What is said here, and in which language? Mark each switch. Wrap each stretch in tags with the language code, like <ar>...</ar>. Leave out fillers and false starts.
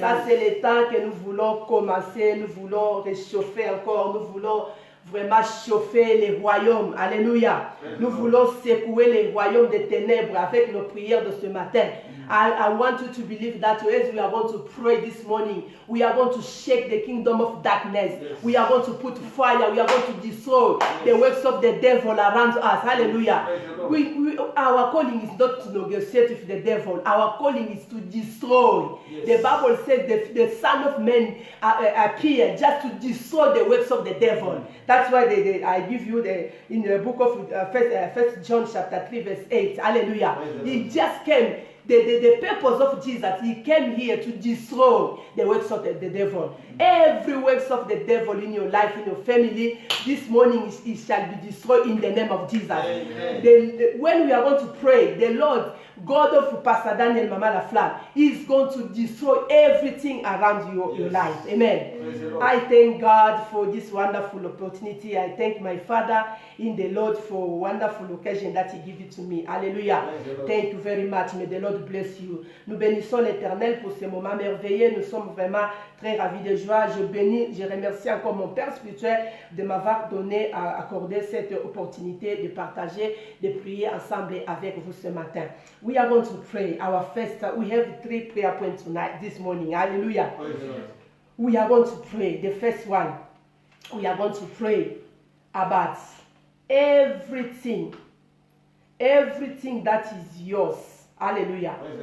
<fr>Ça, c'est le temps que nous voulons commencer. Nous voulons réchauffer encore. Nous voulons vraiment chauffer les royaumes. Alléluia. Nous voulons secouer les royaumes des ténèbres avec nos prières de ce matin.</fr> <en>I want you to believe that as we are going to pray this morning, we are going to shake the kingdom of darkness. Yes. We are going to put fire. We are going to destroy the works of the devil around us. Hallelujah. Our calling is not to negotiate with the devil. Our calling is to destroy. Yes. The Bible says the Son of Man appeared just to destroy the works of the devil. That's why I give you in the book of 1 John chapter 3 verse 8. Hallelujah. He just came. the purpose of Jesus, he came here to destroy the works of the devil. Every works of the devil in your life, in your family, this morning it shall be destroyed in the name of Jesus. When we are going to pray, the Lord, God of Pastor Daniel Mama Laflamme, is going to destroy everything around your life. Amen. I thank God for this wonderful opportunity. I thank my Father in the Lord for a wonderful occasion that He gave it to me. Hallelujah. Thank you very much. May the Lord bless you.</en> <fr>Nous bénissons l'Éternel pour ce moment merveilleux. Nous sommes vraiment très ravis de joie. Je remercie encore mon Père spirituel de m'avoir accordé cette opportunité de partager, de prier ensemble avec vous ce matin.</fr> <en>We are going to pray. Our first, we have 3 prayer points tonight, this morning. Hallelujah. We are going to pray. The first one, we are going to pray about everything that is yours. Hallelujah.</en>